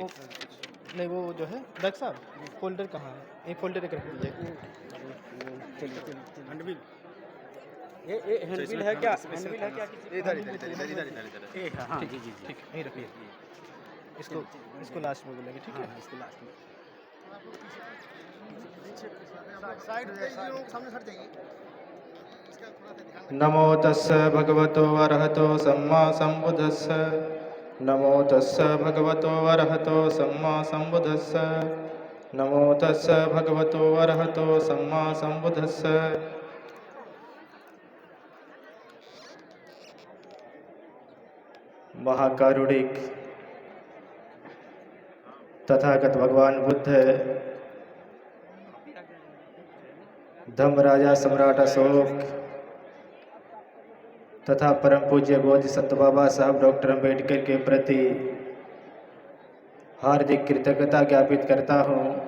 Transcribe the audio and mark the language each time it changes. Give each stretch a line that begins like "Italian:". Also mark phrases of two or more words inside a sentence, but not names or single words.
Hindi: वो नहीं, वो जो है डॉक्टर साहब फोल्डर कहाँ है? ये फोल्डर एक रख दीजिए। ये हैंडबिल है क्या? हैंडबिल है क्या? इधर हाँ जी जी ठीक है, यहीं रखिए। इसको लास्ट में बोलेंगे, ठीक है? इसको लास्ट में।
Pali: नमो तस्स भगवतो अरहतो सम्मा सम्बुद्धस्स। नमो तस्स भगवतो अरहतो सम्मा सम्बुद्धस्स। नमो तस्स भगवतो अरहतो सम्मा सम्बुद्धस्स।
Hindi: महाकारुणिक तथागत भगवान बुद्ध, धर्मराजा सम्राट अशोक तथा परम पूज्य बोधिसत्व बाबा साहब डॉक्टर अम्बेडकर के प्रति हार्दिक कृतज्ञता ज्ञापित करता हूँ।